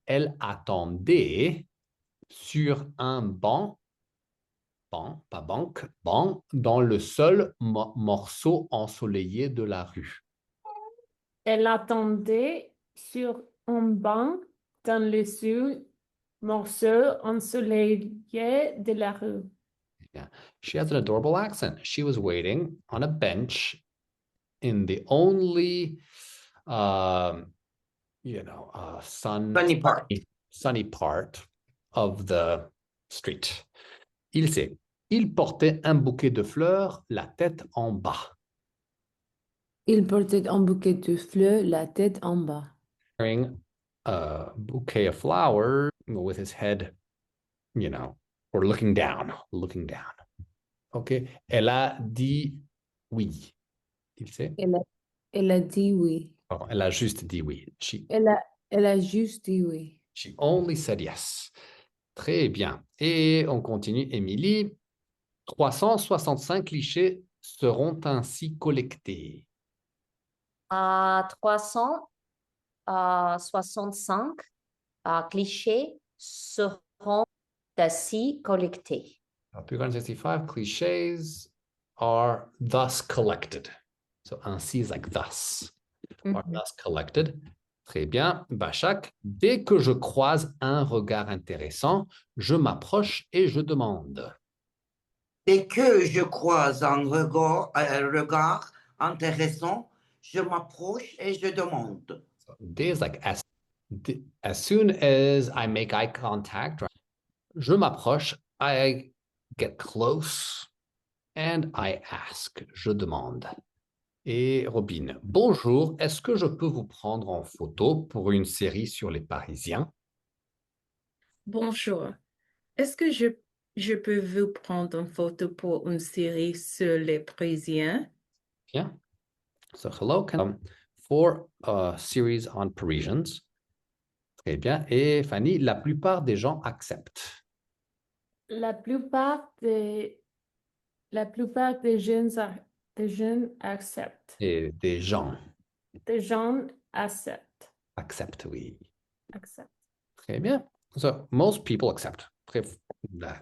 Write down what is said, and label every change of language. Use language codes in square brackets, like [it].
[fr] Elle attendait sur un banc, pas banque, banc, dans le seul morceau ensoleillé de la rue. Elle attendait sur un banc dans le seul morceau ensoleillé de la rue. [en] Yeah. She has an adorable accent. She was waiting on a bench in the only, sunny part of the street. [fr] Il portait un bouquet de fleurs, la tête en bas. Il portait un bouquet de fleurs, la tête en bas. [en] Wearing a bouquet of flowers with his head, or looking down. OK. [fr] Elle a dit oui. Il sait? Elle a dit oui. Pardon, elle a juste dit oui. Elle a juste dit oui. [en] She only said yes. [fr] Très bien. Et on continue, Émilie. 365 clichés seront ainsi collectés. 365 clichés seront ainsi collectés. [en] 365 clichés are thus collected. So ainsi is like thus. Are thus collected. [fr] Très bien. Bachak, dès que je croise un regard intéressant, je m'approche et je demande. Dès que je croise un regard intéressant, je m'approche et je demande. [en] So, dès is like as soon as I make eye contact, [fr] je m'approche, [en] I get close and I ask. [fr] Je demande. Et Robin, bonjour, est-ce que je peux vous prendre en photo pour une série sur les Parisiens? Bonjour. Est-ce que je peux vous prendre une photo pour une série sur les Parisiens? Bien. [en] So, hello, for a series on Parisians. [fr] Très bien. Et Fanny, la plupart des gens acceptent. La plupart des jeunes acceptent. Et des gens Des gens acceptent. acceptent, oui. Acceptent. Très bien. [en] So, most people accept. Très bien.